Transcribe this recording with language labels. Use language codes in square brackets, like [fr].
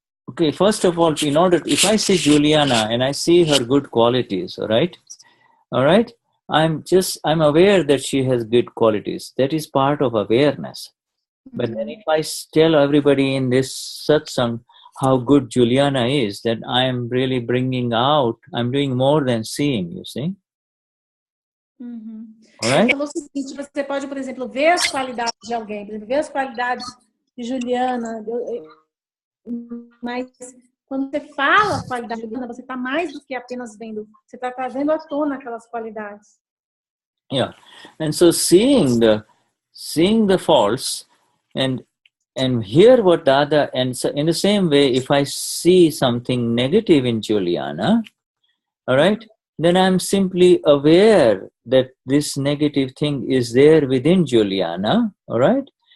[en] Okay, first of all, if I see Juliana and I see her good qualities, all right, I'm aware that she has good qualities. That is part of awareness. But then if I tell everybody in this satsang how good Juliana is, then I am really bringing out, I'm doing more than seeing, you see. Uhum. Right? [pt] Você falou o seguinte, você pode, por exemplo, ver as qualidades de alguém, por exemplo, ver as qualidades de Juliana, mas quando você fala a qualidade de Juliana, você está mais do que apenas vendo, você está trazendo à tona aquelas qualidades. [en] Yeah, and so seeing the faults and hear what Dada, and so in the same way, if I see something negative in Juliana, all right, then I'm simply aware that this negative thing is there within Juliana, all right?